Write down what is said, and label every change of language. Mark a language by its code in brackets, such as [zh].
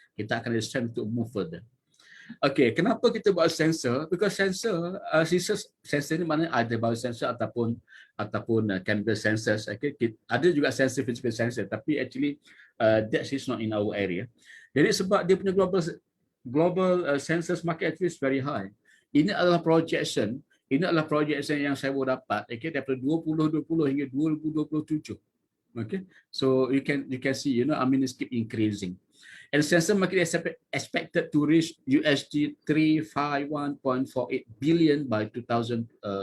[ms] Kita akan ada [en] strength to move further. [ms] Okay, kenapa kita buat sensor? [en] Because sensor [ms] ni mana ada [en] biosensor ataupun chemical sensors. Okay, [ms] ada juga [en] sensor physical sensor, tapi actually that is not in our area. [ms] Jadi sebab dia punya [en] global sensors market is very high. [ms] Ini adalah projection yang saya baru dapat. Okay, daripada 2020 hingga 2027. [en] Okay, so you can see, you know, I mean, it's keep increasing. And sensor market is expected to reach USD 351.48 billion by 2027.